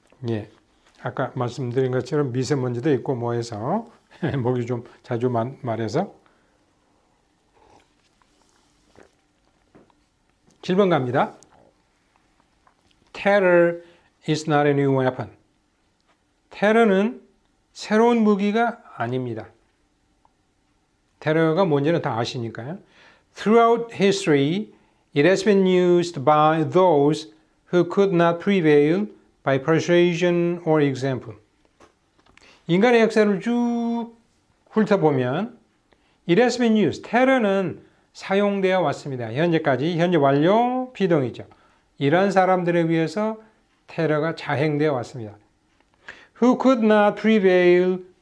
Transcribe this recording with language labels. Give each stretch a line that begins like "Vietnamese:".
Korean: 예, 아까 말씀드린 것처럼 미세먼지도 있고 뭐 해서 목이 좀 자주 말해서 7번 갑니다.
English: Terror is not a new weapon.
Korean: 테러는 새로운 무기가 아닙니다. 테러가 뭔지는 다 아시니까요.
English: Throughout history, it has been used by those who could not prevail by persuasion or example.
Korean: 인간의 역사를 쭉 훑어보면
English: it has been used.
Korean: 테러는 사용되어 왔습니다. 현재까지 현재 완료 비동이죠. 이런 사람들에 의해서 테러가 자행되어 왔습니다.
English: Who could not prevail.